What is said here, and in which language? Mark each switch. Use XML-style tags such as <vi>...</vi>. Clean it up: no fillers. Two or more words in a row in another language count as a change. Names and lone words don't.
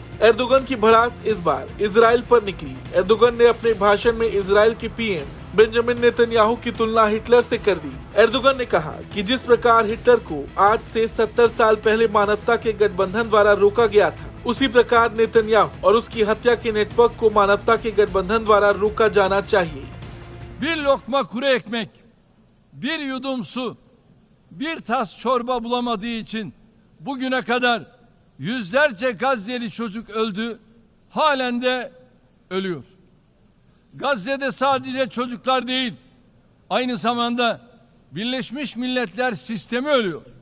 <hi>एर्दोगन की भड़ास इस बार इजराइल पर निकली। एर्दोगन ने अपने भाषण में इजराइल के पीएम बेंजामिन नेतन्याहू की तुलना हिटलर से कर दी। एर्दोगन ने कहा कि जिस प्रकार हिटलर को आज से 70 साल पहले मानवता के गठबंधन द्वारा रोका गया था, उसी प्रकार नेतन्याहू और उसकी हत्या के नेटवर्क को मानवता के गठबंधन द्वारा रोका जाना चाहिए।</hi> <tr>Bir lokma kuru ekmek, bir yudum su, bir tas çorba bulamadığı için bugüne kadar yüzlerce Gazze'li çocuk öldü, halen de ölüyor. Gazze'de sadece çocuklar değil, aynı zamanda Birleşmiş Milletler sistemi ölüyor.</tr>